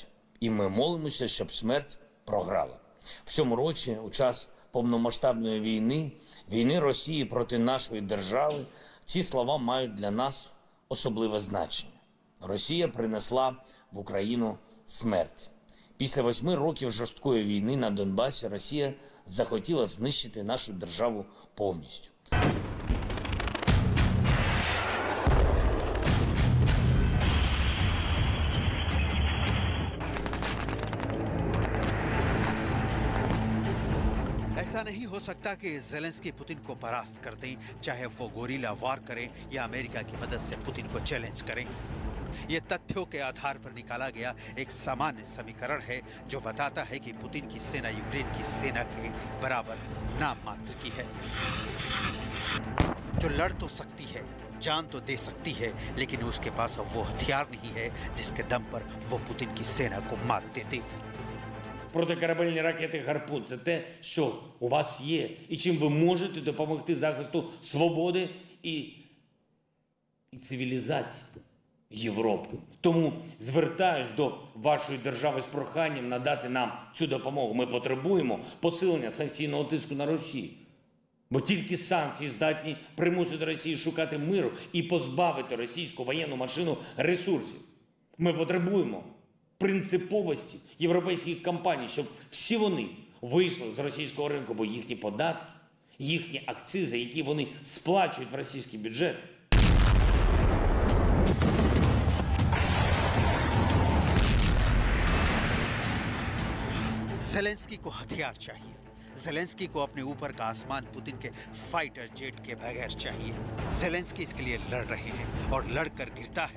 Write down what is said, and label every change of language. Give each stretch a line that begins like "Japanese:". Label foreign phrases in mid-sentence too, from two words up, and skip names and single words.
Ukrainian: І ми молимося, щоб смерть програла. В цьому році, у час повномасштабної війни Росії проти нашої держави, ці слова мають для нас особливе значення. Росія принесла в Україну смерть. Після 8 років жорсткої війни на Донбасі Росія захотіла знищити нашу державу повністю.
Hindi: ऐसा नहीं हो सकता कि ज़ेलेंस्की पुतिन को परास्त कर दें, चाहे वो
English: guerrilla war
Hindi: करें या अमेरिका की मदद से पुतिन को चैलेंज करें। ये तथ्यों के आधार पर निकाला गया एक सामान्य समीकरण है जो बताता है कि पुतिन की सेना यूक्रेन की सेना के बराबर नाम मात्र की है, जो लड़ तो सकती है, जान तो दे सकती है, लेकिन उसके पास अब वो हथियार नहीं है जिसके दम पर वो पुतिन की सेना को मात देते।
Ukrainian: Протикорабельні ракети «Гарпун» – це те, що у вас є, і чим ви можете допомогти захисту свободи і цивілізації Європи. Тому звертаюсь до вашої держави з проханням надати нам цю допомогу. Ми потребуємо посилення санкційного тиску на Росію. Бо тільки санкції здатні примусити Росію шукати миру і позбавити російську воєнну машину ресурсів. Ми потребуємо принциповості європейських компаній, щоб всі вони вийшли з російського ринку, бо їхні податки, їхні акцизи, які вони сплачують в російський бюджет,
Hindi: ज़ेलेंस्की को हथियार चाहिए। ज़ेलेंस्की को अपने ऊपर का आसमान पुतिन के
English: fighter jet
Hindi: के बगैर चाहिए। ज़ेलेंस्की इसके लिए लड़ रहे हैं और लड़कर गिरता है।